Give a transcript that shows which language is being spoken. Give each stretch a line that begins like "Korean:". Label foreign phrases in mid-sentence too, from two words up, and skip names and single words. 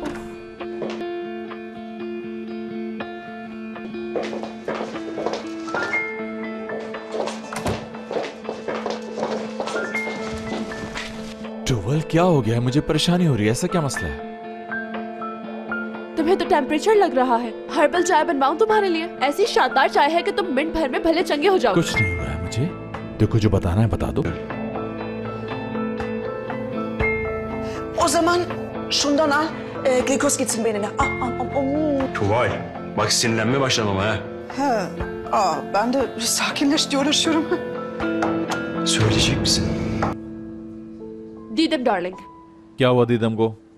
Hindi: ट्यूबल क्या हो गया है? मुझे परेशानी हो रही है। ऐसा क्या मसला है? तुम्हें तो टेम्परेचर लग रहा है। हर्बल चाय बनवाऊं तुम्हारे लिए? ऐसी शानदार चाय है कि तुम मिनट भर में भले चंगे हो जाओ। कुछ नहीं हो रहा है मुझे। देखो जो बताना है बता दो।
Turkish: O zaman şundan al, glikoz gitsin beynine. Tuvay, bak sinirlenme başladım ama ha. Ben de sakinleş diye uğraşıyorum. Söyleyecek misin?
Hindi: दीदम डार्लिंग। क्या हुआ दीदम को?